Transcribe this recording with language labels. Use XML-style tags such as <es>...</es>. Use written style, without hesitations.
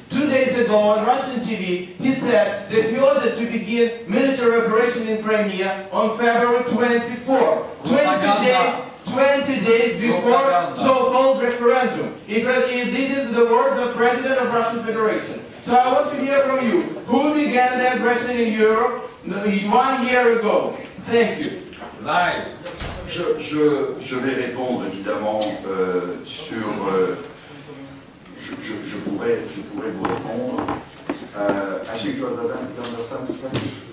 <en>2 days ago on Russian TV, he said that he ordered to begin military operation in Crimea on February 24, 20 days before so-called referendum. If this is the words of President of Russian Federation. So I want to hear from you, who began the aggression in Europe 1 year ago? Thank you. Lies.</en> <fr>je vais répondre évidemment sur... je pourrais vous répondre.</fr> <en>I think you understand French?</en>